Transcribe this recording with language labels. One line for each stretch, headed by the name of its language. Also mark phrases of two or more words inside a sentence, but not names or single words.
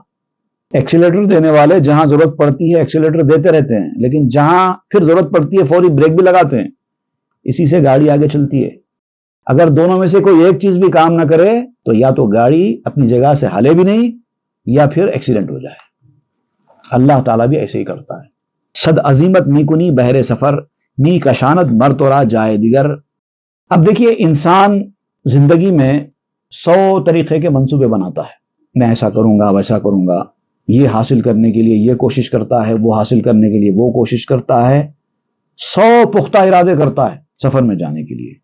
Urdu: ایکسیلیٹر دینے والے جہاں ضرورت پڑتی ہے ایکسیلیٹر دیتے رہتے ہیں، لیکن جہاں پھر ضرورت پڑتی ہے فوری بریک بھی لگاتے ہیں. اسی سے گاڑی آگے چلتی ہے. اگر دونوں میں سے کوئی ایک چیز بھی کام نہ کرے تو یا تو گاڑی اپنی جگہ سے ہلے بھی نہیں یا پھر ایکسیڈنٹ ہو جائے. اللہ تعالیٰ بھی ایسے ہی کرتا ہے.
Persian: صد عظیمت می کنی بہر سفر، می کشانت مر تو را جائے دیگر.
Urdu: اب دیکھیے انسان زندگی میں 100 طریقے کے منصوبے بناتا ہے. میں ایسا کروں گا، ویسا کروں گا، یہ حاصل کرنے کے لیے یہ کوشش کرتا ہے، وہ حاصل کرنے کے لیے وہ کوشش کرتا ہے. 100 پختہ ارادے کرتا ہے سفر میں جانے کے لیے.